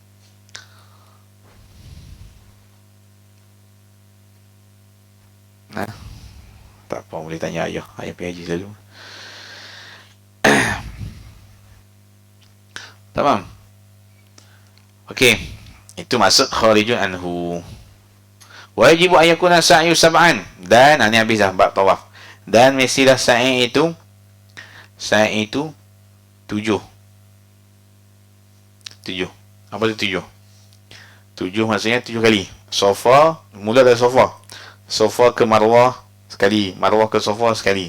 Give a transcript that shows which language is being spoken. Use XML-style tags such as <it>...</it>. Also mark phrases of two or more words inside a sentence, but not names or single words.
<ms>Tak apa, boleh tanya ayah. Ayah pergi haji selalu. Tak faham? Okey. Itu maksud</ms> <ar>خارج عنه. واجب أن يكون السعي سبعا.</ar> <ms>Dan ini habis dah bab tawaf. Dan mestilah sa'i itu 7. Apa tu 7? 7 maksudnya 7 kali. Sofa, mula dari sofa. Sofa ke Marwah sekali, Marwah ke sofa sekali.</ms>